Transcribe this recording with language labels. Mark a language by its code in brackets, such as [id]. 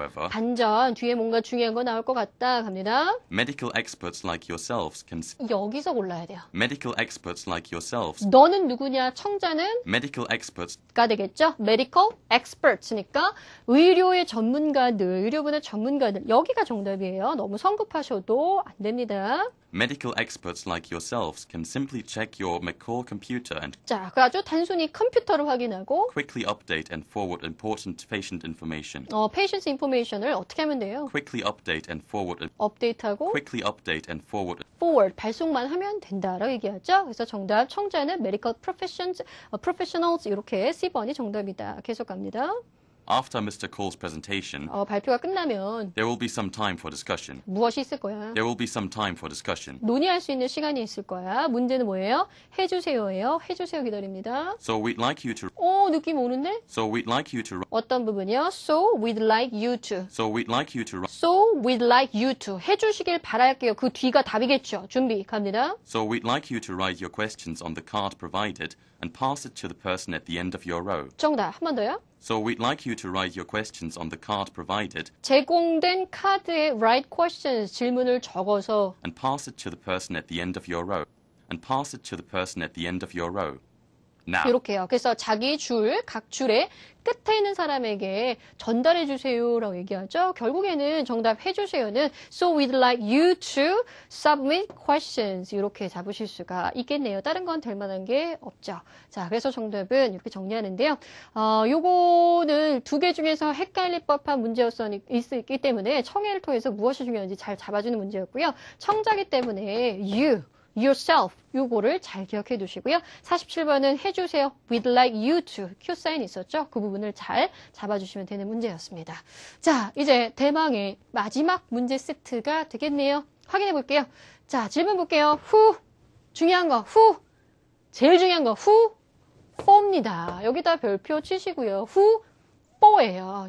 [ko] 반전 뒤에 뭔가 중요한 거 나올 것 같다. 갑니다. [en] medical experts like yourselves can [ko] 여기서 골라야 돼요. [en] medical experts like yourselves [ko] 너는 누구냐? 청자는 [en] medical experts [ko] 가 되겠죠. [en] medical experts [ko] 니까 의료의 전문가들, 의료분의 전문가들 여기가 정답이에요. 너무 성급하셔도 안 됩니다. [en] Medical experts like yourselves can simply check your McCall computer and [ko] 자, 그 아주 단순히 컴퓨터로 확인하고 [en] quickly update and forward important patient information. [ko] 페이션스 인포메이션을 어떻게 하면 돼요? [en] Quickly update and forward [ko] 업데이트하고 [en] quickly update and forward [ko] forward 발송만 하면 된다라고 얘기하죠. 그래서 정답 청자는 [en] medical professionals [ko] 이렇게 C번이 정답이다. 계속 갑니다. [en] After Mr. Cole's presentation, [ko] 발표가 끝나면 [en] there will be some time for discussion. [ko] 무엇이 있을 거야? [en] There will be some time for discussion. [ko] 논의할 수 있는 시간이 있을 거야. 문제는 뭐예요? 해주세요예요. 해주세요 기다립니다. [en] So we'd like you to [ko] 느낌 오는데? [en] So we'd like you to [ko] 어떤 부분이요? [en] So we'd like you to. So we'd like you to So we'd like you to. [ko] 해주시길 바랄게요. 그 뒤가 답이겠죠. 준비 갑니다. [en] So we'd like you to write your questions on the card provided and pass it to the person at the end of your row. [ko] 정답 한 번 더요. [en] So we'd like you to write your questions on the card provided [ko] 제공된 카드에 [en] write questions [ko] 질문을 적어서 [en] and pass it to the person at the end of your row. And pass it to the person at the end of your row. Now, [ko] 이렇게요. 그래서 자기 줄, 각 줄의 끝에 있는 사람에게 전달해 주세요라고 얘기하죠. 결국에는 정답 해주세요는 [en] So we'd like you to submit questions [ko] 이렇게 잡으실 수가 있겠네요. 다른 건 될 만한 게 없죠. 자, 그래서 정답은 이렇게 정리하는데요. 요거는 두 개 중에서 헷갈릴 법한 문제였기 때문에 청해를 통해서 무엇이 중요한지 잘 잡아주는 문제였고요. 청자기 때문에 [en] you yourself [ko] 요거를 잘 기억해 두시고요. 47번은 해주세요. [en] We'd like you to Q [ko] 사인 있었죠? 그 부분을 잘 잡아주시면 되는 문제였습니다. 자, 이제 대망의 마지막 문제 세트가 되겠네요. 확인해 볼게요. 자, 질문 볼게요. Who 중요한 거 who 제일 중요한 거 who for입니다. 여기다 별표 치시고요. who for예요.